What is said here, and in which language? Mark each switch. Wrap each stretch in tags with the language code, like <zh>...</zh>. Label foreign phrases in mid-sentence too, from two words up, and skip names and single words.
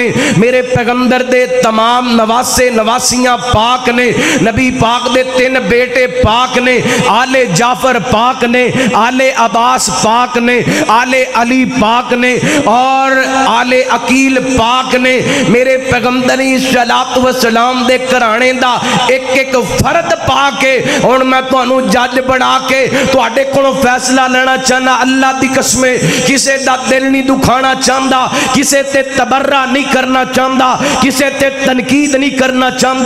<pa>میرے پیغمبر دے تمام نواسے نواسیاں پاک نے. نبی پاک دے 3 بیٹے پاک نے. آلِ جعفر پاک نے، آلِ عباس پاک نے، آلِ علی پاک نے اور آلِ عقیل پاک نے. میرے پیغمبر صلاۃ و سلام دے گھرانے دا اک اک فرد پاک ہے. ہن میں تہانوں جج بنا کے تہاڈے کولوں فیصلہ لینا چاہناں. اللہ دی قسم کسے دا دل نہیں دکھانا چاہندا، کسے تے تبرا نہیں کرنا چاہندا، کسے تے تنقید نہیں کرنا چاہندا.</pa>